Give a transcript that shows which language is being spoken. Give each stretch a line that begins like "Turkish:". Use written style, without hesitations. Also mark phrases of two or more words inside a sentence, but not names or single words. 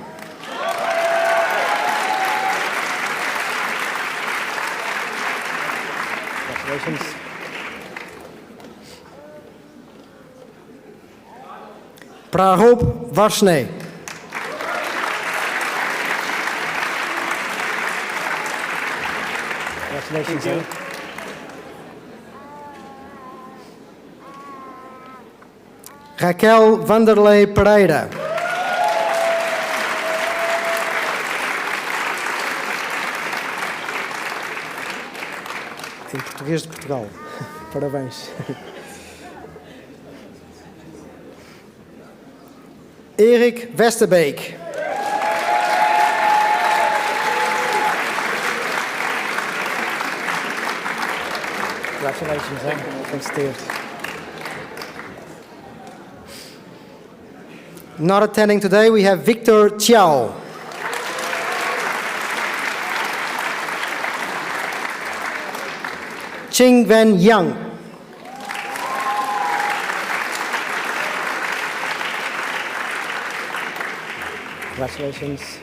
English: Congratulations. Prahop Varshney. Congratulations. Thank you. Raquel Vanderlei Pereira.
Portuguese: Em português de Portugal. Parabéns. Erik Westerbeek.
English: Congratulations.
Dutch: Gefeliciteerd.
English: Not attending today, we have Victor Chiao. Ching Wen Yang. Congratulations.